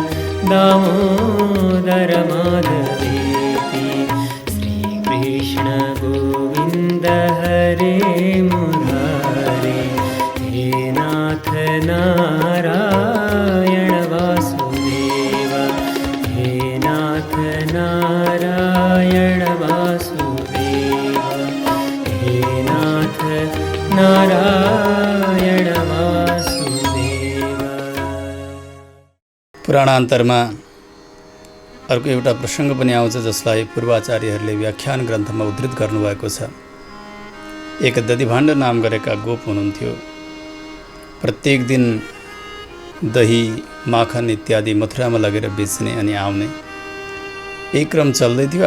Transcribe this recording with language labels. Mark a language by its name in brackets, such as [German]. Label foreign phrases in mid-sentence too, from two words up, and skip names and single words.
[Sanskrit] दामोदर माधवेति श्रीकृष्ण गोविंद हरे मुरारे हे नाथ नारायण वासुदेव हे नाथ नारायण वासुदेव हे नाथ नारायण वासुदेव। [Nepali] पुराणान्तरमा अर्को एउटा प्रसङ्ग पनि आउँछ जसलाई पूर्वाचार्यहरूले व्याख्यान ग्रन्थमा उद्धृत गर्नुभएको छ। एक दधिभाण्ड नाम गरेका गोप हुनुहुन्थ्यो। प्रत्येक दिन दही माखन इत्यादि मथुरामा लगेर बेच्ने अनि आउने एक क्रम चल्दै थियो।